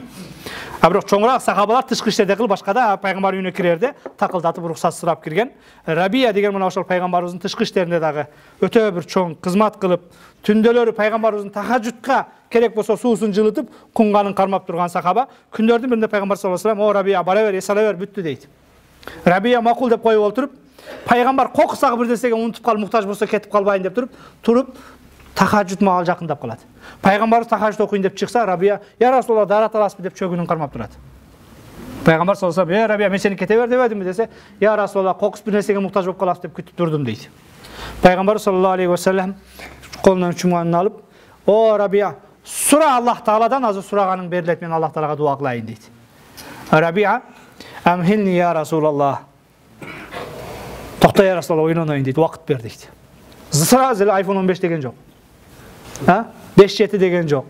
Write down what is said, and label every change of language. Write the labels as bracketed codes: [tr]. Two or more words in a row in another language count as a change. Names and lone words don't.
[ky] А бирок чоңураак сахабалар тышкы иштерде кылып башкада пайгамбар үйүнө кирерде такылдатып уруксат сурап кирген. Рабия деген мына ошол пайгамбарыбыздын тышкы иштеринде дагы өтө бир чоң кызмат кылып, түндөлөрү пайгамбарыбыздын тахажжудка керек болсо суусун жылытып, кунганын кармап турган сахаба. Күндөрдүн биринде пайгамбар [ar] صلى الله عليه وسلم: [ky] "О Рабия, бара бер, эс ала бер, бүттү" дейт. Рабия макул деп коюп олтуруп, пайгамбар кокусагы бир нерсеге унутуп калып, муктаж болсо кетип калбайын деп туруп тахажжуд маал жакындап калат. Пайгамбарыбыз тахажжуд окуйын деп чыкса, Рабия: [ar] "يا رسول الله, [ky] дарат аласызбы" деп чөгүнүн кармап турат. Пайгамбар [ar] صلى الله عليه وسلم: [ky] "Рабия, мен сени кете бер дебедимби" десе, [ar] "يا رسول الله, [ky] кокус бир нерсеге муктаж болуп каласыз деп күтүп турдум" дейт. Пайгамбар [ar] صلى الله عليه وسلم [ky] колунан чумганын алып: "О Рабия, сура Аллах Тааладан, азыр сураганың берилет, мен Аллах Таалага дуа кылайын" дейт. [ar] Рабия: "أمهلني يا رسول الله". [ky] Токто [ar] يا رسول الله, [ky] ойлонойын дейт, убакыт бер дейт. Сразу эле iPhone 15 деген жок. 5G деген жок.